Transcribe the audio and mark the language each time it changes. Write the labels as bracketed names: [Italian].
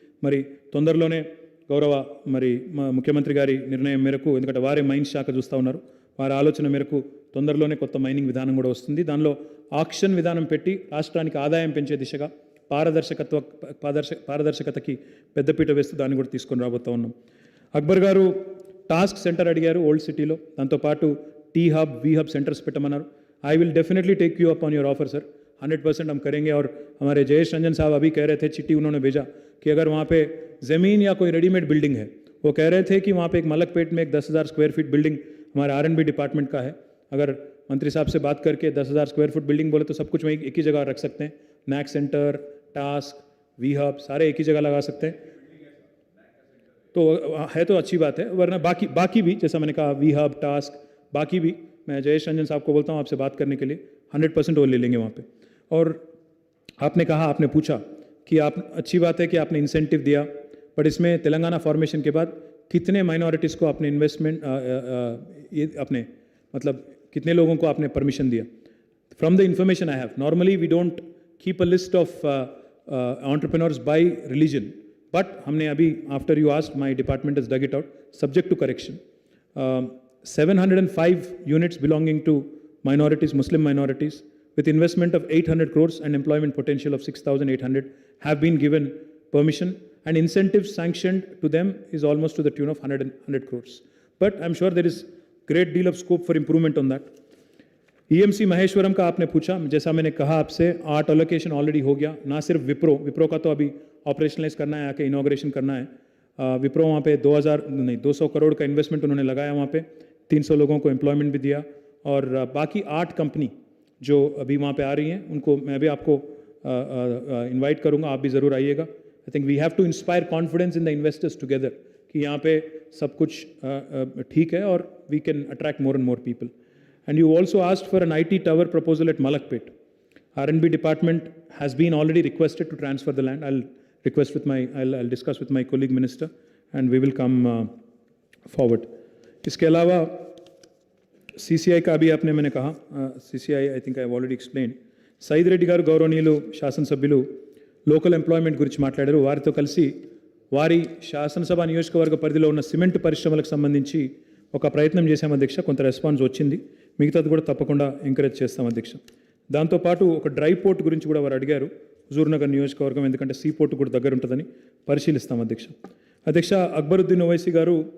[Telugu] మరి తొందరలోనే గౌరవ ముఖ్యమంత్రి గారి నిర్ణయం మేరకు, ఎందుకంటే వారే మైన్స్ శాఖ చూస్తూ ఉన్నారు, వారి ఆలోచన మేరకు తొందరలోనే కొత్త మైనింగ్ విధానం కూడా వస్తుంది. దానిలో ఆక్షన్ విధానం పెట్టి రాష్ట్రానికి ఆదాయం పెంచే దిశగా పారదర్శకతకి పెద్దపీట వేస్తూ దాన్ని కూడా తీసుకొని రాబోతూ ఉన్నాం. అక్బర్ గారు టాస్క్ సెంటర్ అడిగారు ఓల్డ్ సిటీలో, దాంతోపాటు tea hub, we hub centres పెట్టమన్నారు. [English] I will definitely take you up on your offer sir, 100% [Hindi] हम करेंगे. और हमारे जयेश रंजन साहब अभी कह रहे थे, चिट्ठी उन्होंने भेजा कि अगर वहाँ पे ज़मीन या कोई रेडीमेड बिल्डिंग है, वो कह रहे थे कि वहाँ पे एक मलकपेट में एक 10,000 स्क्वायर फीट बिल्डिंग हमारे R&B डिपार्टमेंट का है. अगर मंत्री साहब से बात करके 10,000 स्क्वायर फुट बिल्डिंग बोले तो सब कुछ वहीं एक ही जगह रख सकते हैं. NAAC centre, task, we hub सारे एक ही जगह लगा सकते हैं. तो है तो अच्छी बात है, वरना बाकी भी जैसा मैंने कहा वी हब, टास्क, बाकी भी मैं जयेश रंजन साहब को बोलता हूँ आपसे बात करने के लिए, 100% वो ले लेंगे वहाँ पे. और आपने पूछा कि आप, अच्छी बात है कि आपने इंसेंटिव दिया, बट इसमें तेलंगाना फॉर्मेशन के बाद कितने माइनॉरिटीज़ को आपने इन्वेस्टमेंट ये अपने मतलब कितने लोगों को आपने परमिशन दिया? [English] from the information I have, normally we don't keep a list of entrepreneurs by religion, but [Hindi] हमने अभी [English] After you asked my department is dug it out subject to correction. 705 units belonging to minorities, Muslim minorities, with investment of 800 crores and employment potential of 6,800 have been given permission, and incentives sanctioned to them is almost to the tune of 100 crores. But I'm sure there is great deal of scope for improvement on that. [Hindi] EMC Maheshwaram का आपने पूछा, जैसा मैंने कहा आपसे, 8 allocation already हो गया. ना सिर्फ विप्रो का तो अभी ऑपरेशनलाइज करना है, आके इनॉग्रेशन करना है. विप्रो वहाँ पे 200 करोड़ का इन्वेस्टमेंट उन्होंने लगाया, वहाँ पे 300 लोगों को एम्प्लॉयमेंट भी दिया. और बाकी 8 कंपनी जो अभी वहाँ पे आ रही हैं, उनको मैं भी आपको इनवाइट करूँगा, आप भी ज़रूर आइएगा. [English] I think we have to inspire confidence in the investors together [Hindi] कि यहाँ पे सब कुछ ठीक है [English] और we can attract more and more people. And you also asked for an IT tower proposal at Malakpet. R&B department has been already requested to transfer the land. I'll discuss with my colleague minister and we will come forward. [Hindi] इसके अलावा CCI का भी आपने मैंने कहा, CCI [English] I think I have already explained. [Telugu] Said Reddy గారు గౌరవనీయులు శాసనసభ్యులు లోకల్ ఎంప్లాయ్మెంట్ గురించి మాట్లాడారు. వారితో కలిసి వారి శాసనసభ నియోజకవర్గ పరిధిలో ఉన్న సిమెంట్ పరిశ్రమలకు సంబంధించి ఒక ప్రయత్నం చేశాం అధ్యక్ష. కొంత రెస్పాన్స్ వచ్చింది, మిగతాది కూడా తప్పకుండా ఎంకరేజ్ చేస్తాం అధ్యక్ష. దాంతోపాటు ఒక డ్రై పోర్ట్ గురించి కూడా వారు అడిగారు, హుజూర్నగర్ నియోజకవర్గం, ఎందుకంటే సీ పోర్ట్ కూడా దగ్గర ఉంటుందని పరిశీలిస్తాం అధ్యక్ష. అధ్యక్ష, అక్బరుద్దీన్ ఓవైసీ గారు